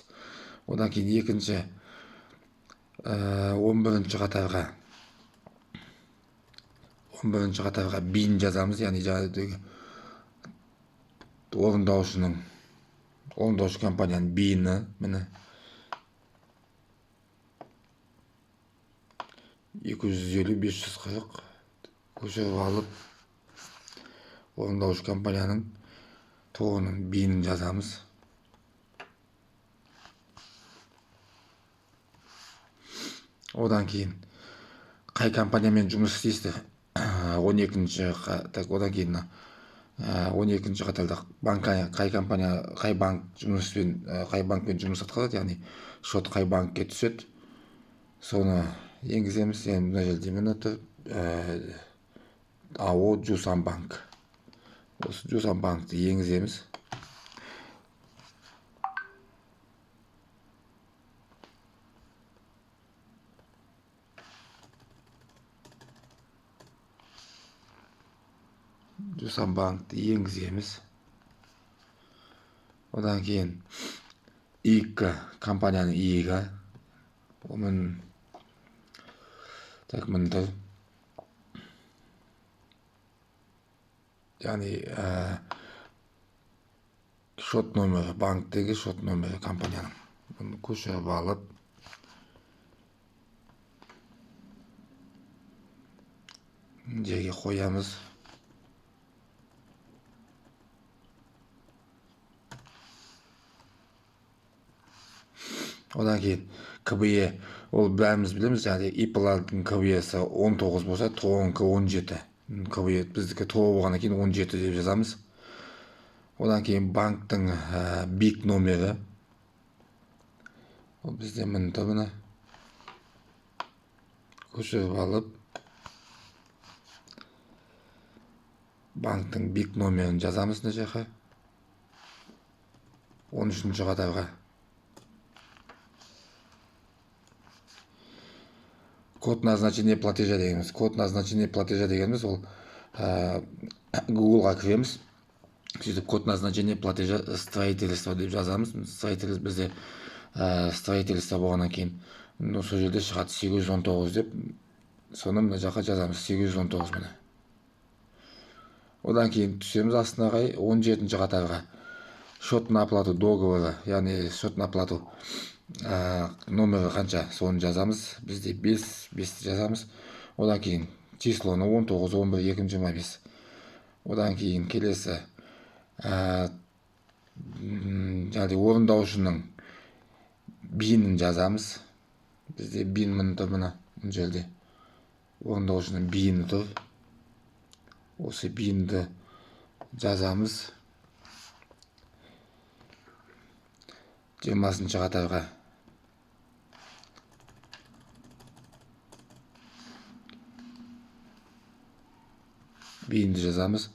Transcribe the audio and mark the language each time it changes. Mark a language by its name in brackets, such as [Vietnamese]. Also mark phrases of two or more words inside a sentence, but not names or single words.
[Kyrgyz] Одан кийин экинчи 11-катарга бин жазамыз, яғни жаңағы орындаушы компаниянын бини міне 250-540 көчүрүп алып, орындаушы компаниянын тоонун бинин жазамыз. Одан кийин кай компания менен жумуш істейсиздер? 12-нчи одан кийин 12-нчи катарда кай банк менен жумуш аткарат, яғни счет кай банкке түшөт, сону энгиземиз. Мына жерде эмне тур? АО Жусан банк. Осы Жусан банкты энгиземиз. Жусан банкты энгиземиз. Одан кийин ИК компаниянын ИИГи. Онун так мындай, яғни счет номери, банктеги счет номери компаниянын. Буну көчүрүп алып, жерге коябыз. Одан кийин КБЕ, ол бәріміз билебиз, яғни ИПлардын КБЕси 19 болса, ТОнуки 17. КБЕ биздики ТО болгондон кийин 17 деп жазамыз. Одан кийин банктын БИК номери. Ол бизде мындай мына көчүрүп алып, банктын БИК номерин жазамыз мына жака. 13-нчи катарга [Russian] код назначения платежа [Kyrgyz] дегенбиз. [Russian] Код назначения платежа [Kyrgyz] дегенбиз ол Google'га киремиз. Сөйтүп [Russian] код назначения платежа строительство [Kyrgyz] деп жазамыз. Строительство бизде строительство болгондон кийин ошол жерде чыгат 819 деп. Сону мына жака жазамыз 819 менен. Одан кийин түшөмүз астына 17-нчи катарга [Russian] счетный оплату договору, [Kyrgyz] яғни [Russian] счетный оплату [Kyrgyz] номери канча, сону жазамыз. Бизде 5 жазамыз. Одан кийин числону 19 11 225. Одан кийин келеси яғни орундаушунун бинин жазамыз. Бизде бин мындай мына жерде орундаушунун бини тур. Осы бинди жазамыз. 20-нчы катарга бинди жазамыз.